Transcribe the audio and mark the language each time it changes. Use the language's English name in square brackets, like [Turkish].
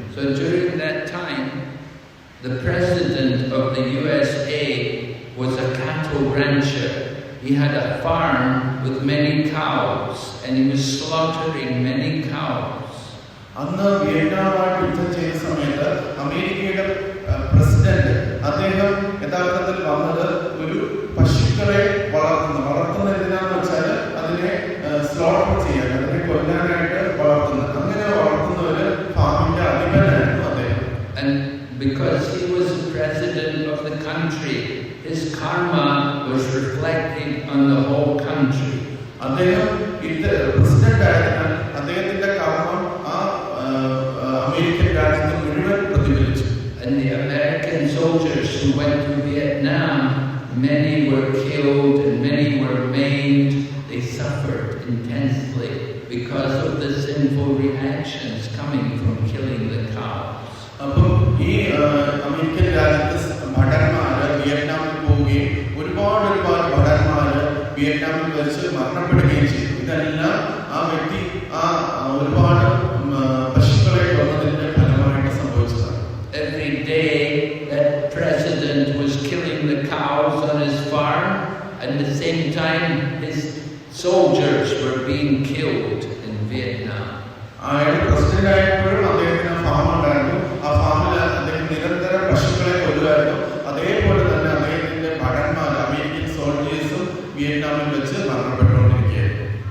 [English] So during that time, the president of the USA was a cattle rancher. He had a farm with many cows and he was slaughtering many cows. [Malayalam] അന്ന് വിയറ്റ്നാമുമായിട്ട് യുദ്ധം ചെയ്ത സമയത്ത് അമേരിക്കയുടെ president അദ്ദേഹം യഥാർത്ഥത്തിൽ വന്നത് ഒരു പശുക്കളെ വളർത്തുന്ന എന്തിനാന്ന് വെച്ചാൽ അതിനെ സ്ലോട്ടർ ചെയ്യാൻ, അതിനെ കൊല്ലാനായിട്ട് വളർത്തുന്നത്. അങ്ങനെ വളർത്തുന്ന ഒരു ഫാമിന്റെ അധിപനായിരുന്നു അദ്ദേഹം. [English] And because he was the president of the country, his karma was reflecting on the whole country. [Malayalam] അദ്ദേഹം പ്രസിഡന്റ് ആയതിനാൽ അദ്ദേഹത്തിന്റെ കർമ്മം ആ അമേരിക്കൻ രാജ്യത്ത് മുഴുവൻ പ്രതിഫലിച്ചു. [English] And the American soldiers who went to Vietnam, many were killed and many were maimed. They suffered intensely because of the sinful reactions coming from killing the cows. [Malayalam] അപ്പം ഈ American രാജ്യത്ത് ഭടന്മാര് വിയറ്റ്നാമിൽ പോവുകയും ഒരുപാട് ഭടന്മാര് വിയറ്റ്നാമിൽ വെച്ച് മരണപ്പെടുകയും ചെയ്തു. ഇതെല്ലാം ആ വ്യക്തി ഒരുപാട് പശുക്കളെ കൊന്നതിന്റെ ഫലമായിട്ട് സംഭവിച്ചതാണ്. [English] Every day that president was killing the cows on his farm, and at the same time his soldiers were being killed in Vietnam. [Malayalam] അയാൾ പ്രസിഡന്റ് ആയപ്പോഴും അദ്ദേഹത്തിന് ഫാം ഉണ്ടായിരുന്നു. ആ ഫാമിൽ അദ്ദേഹം നിരന്തരം പശുക്കളെ കൊല്ലുമായിരുന്നു. അതേപോലെ തന്നെ അദ്ദേഹത്തിന്റെ ഭടന്മാർ, [English] American സോൾജേഴ്സും [Malayalam] വിയറ്റ്നാമിൽ വെച്ച് മരണപ്പെട്ടുകൊണ്ടിരിക്കുകയായിരുന്നു.